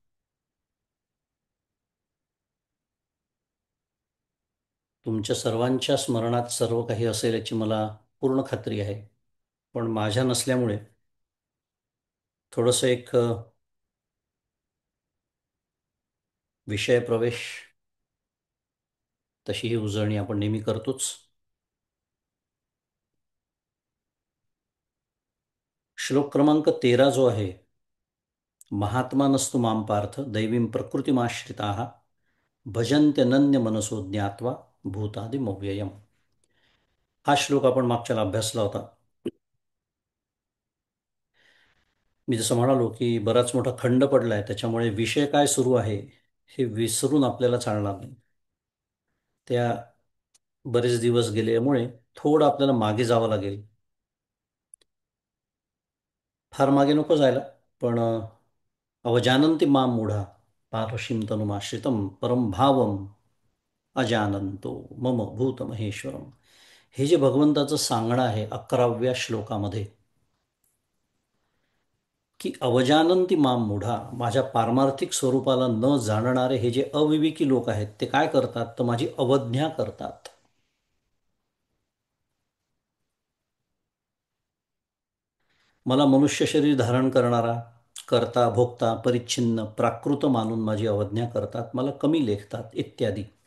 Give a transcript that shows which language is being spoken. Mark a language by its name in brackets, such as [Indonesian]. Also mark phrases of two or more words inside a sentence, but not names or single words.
[Marathi] तुमच्या सर्वांच्या स्मरणात सर्व काही असेल याची मला पूर्ण खात्री आहे, पण माझ्या नसल्यामुळे थोडंसं एक विषय प्रवेश, तशी ही उजळणी आपण नेहमी करतोच. श्लोक क्रमांक 13 जो आहे, [Sanskrit] महात्मानस्तु मां पार्थ दैवीं प्रकृतिमाश्रिताः भजन्त्यनन्य मनसो ज्ञात्वा भूतादिमव्ययम्. [Marathi] हा श्लोक आपण मागच्याला अभ्यासला होता. मी जसं म्हणालो की बराच मोठा खंड पडलाय, त्याच्यामुळे विषय काय सुरू आहे हे विसरून आपल्याला चालणार नाही. त्या बरेच दिवस गेल्यामुळे थोडं आपल्याला मागे जावं लागेल. फार मागे नको जायला, पण [Sanskrit] अवजानन्ति मां मूढा पारशीं तनुमाश्रितं परं भावम अजानंतो मम भूत महेश्वरम. [Marathi] हे जे भगवंताचं सांगणं आहे 11व्या श्लोकामध्ये, की [Sanskrit] अवजानंती माम मूढा, [Marathi] माझ्या पारमार्थिक स्वरूपाला न जाणणारे हे जे अविवेकी लोक आहेत ते काय करतात, तर माझी अवज्ञा करतात. मला मनुष्य शरीर धारण करणारा, करता भोगता परिच्छिन्न प्राकृत मानून माझी अवज्ञा करतात, मला कमी लेखतात इत्यादी.